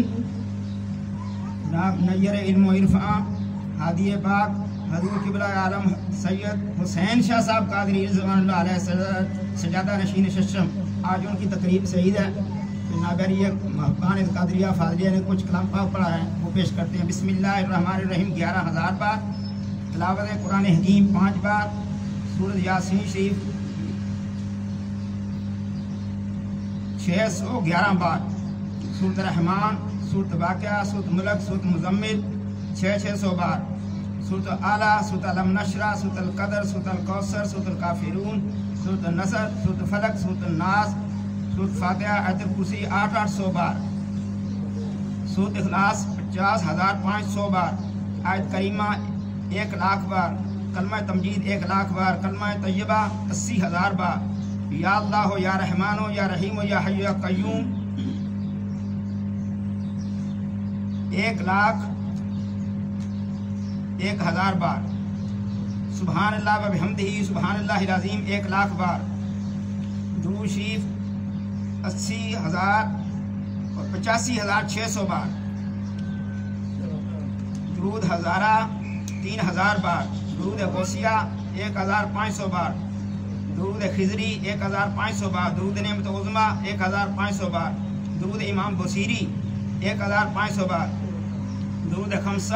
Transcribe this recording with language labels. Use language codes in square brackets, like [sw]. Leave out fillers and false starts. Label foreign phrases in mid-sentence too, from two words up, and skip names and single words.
[ur] جناب نیر علم و عرفاں ہادی پاک حضرت قبلہ عالم سید حسین شاہ صاحب قادری [ar] رضی اللہ علیہ [ur] سجادہ نشین ششم آج ان کی تقریب سعید ہے. ناگریہ محبان قادریہ فاضلیہ نے کچھ کلام پاک پڑھا ہے، وہ پیش کرتے ہیں. بسم اللہ الرحمن الرحیم 11,000 بار، تلاوت قرآن حکیم 5 بار، سورت یاسین شریف 611 بار, سورت رحمان، سورت واقعہ، سورت ملک, سورت مزمل 600 بار، سورت اعلیٰ، سورت الم نشرح، سورت القدر، سورت الکوثر، سورت الکافرون، سورت نصر، سورت فلق، سورت ناس، سورت فاتحہ، آیت الکرسی 800 بار، سورت اخلاص 50,500 بار، آیت کریمہ 1,00,000 بار، کلمہ تمجید 1,00,000 بار، کلمہ طیبہ 80,000 بار, [ar] یا اللہ ہو، یا رحمان ہو، یا رحیم ہو، یا حی یا قیوم [ur] 1,01,000 بار, [ar] سبحان اللہ وبحمدہ سبحان اللہ العظیم [ur] 1,00,000 بار، درود شریف 80,000 اور 85,600 بار، درود ہزارہ 3,000 بار، درود غوثیہ 1,500 بار، درود خضری 1,500 بار، درود نعمت عظمیٰ 1,500 بار، درود امام بوصیری 1,500 بار، درود خمسہ,